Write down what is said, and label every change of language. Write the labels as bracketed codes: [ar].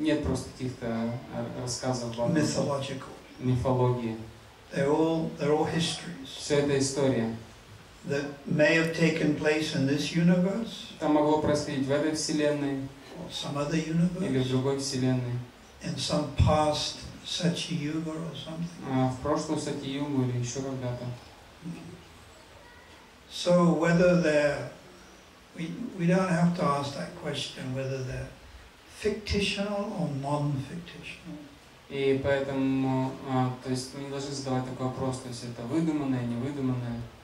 [ru] Нет просто каких-то рассказов Бхагаватам, [en] mythological. [ru] мифологии. [en] They're all histories [ru] Все это история. [en] that may have taken place in this universe [ru] Это могло происходить в этой вселенной [en] or some other [ru] или в [en] universe, [ru] другой вселенной. [en] in some past Satya Yuga or something. [ru] В прошлую Сати-югу или еще когда-то. [en] So whether we don't have to ask that question whether they're fictional or non-fictional. [ru] И поэтому, то есть мы не должны задавать такой вопрос, то есть это выдуманное, невыдуманное.